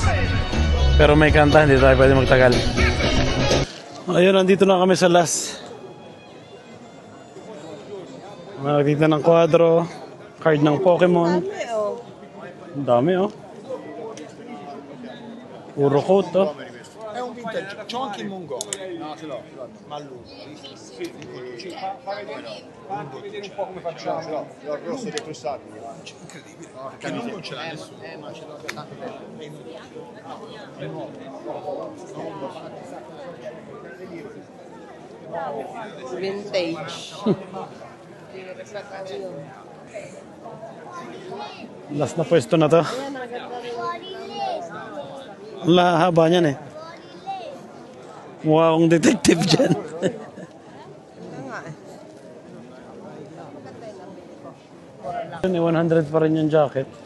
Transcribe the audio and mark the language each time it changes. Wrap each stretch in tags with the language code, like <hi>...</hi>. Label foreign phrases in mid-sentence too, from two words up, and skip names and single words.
<tl>Pero may kanta, hindi tayo pwede magtagal. Ayun, nandito na kami sa last. Nakikita ng kwadro, card ng Pokemon. Dami oh. Ang dami oh. Puro coat oh.</tl> <it>È un vintage, c'ho anche il Mongol. No, ce l'ho, ma lungo. Fammi vedere un po' come facciamo. Ce l'ho, il rosso dei crostati. Incredibile. No, perché non ce l'ha nessuno. Ma ce l'ho tanto bene. È nuovo. Vintage.</it> <tl>Last na pwesto na to. Ang haba niyan eh. Mukha akong detective dyan. Yun, 100 pa rin yung jacket.</tl>